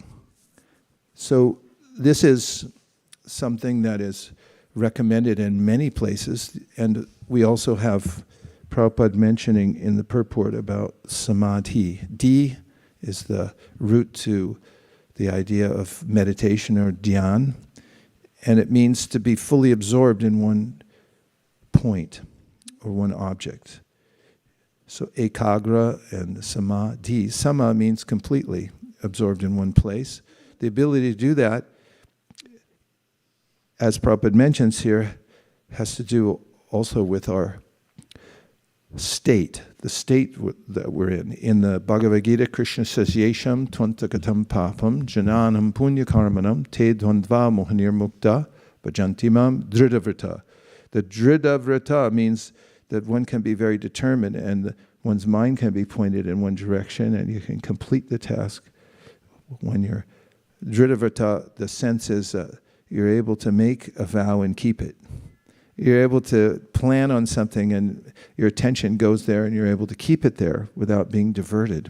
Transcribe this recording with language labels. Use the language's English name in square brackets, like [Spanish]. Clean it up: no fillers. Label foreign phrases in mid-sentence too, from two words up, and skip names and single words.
[English] So this is something that is recommended in many places, and we also have Prabhupada mentioning in the purport about samadhi. D is the root to the idea of meditation or dhyan, and it means to be fully absorbed in one point or one object. So ekagra and samadhi. Sama means completely absorbed in one place. The ability to do that, as Prabhupada mentions here, has to do also with our state, the state that we're in. In the Bhagavad Gita, Krishna says, [Sanskrit] Yesham tvantakatam papam jananam punya karmanam te dvandva mohanir mukta bhajantimam dhridavrita. [English] The dhridavrita means that one can be very determined and one's mind can be pointed in one direction and you can complete the task. When you're dhridavrita, the sense is you're able to make a vow and keep it. You're able to plan on something and your attention goes there and you're able to keep it there without being diverted.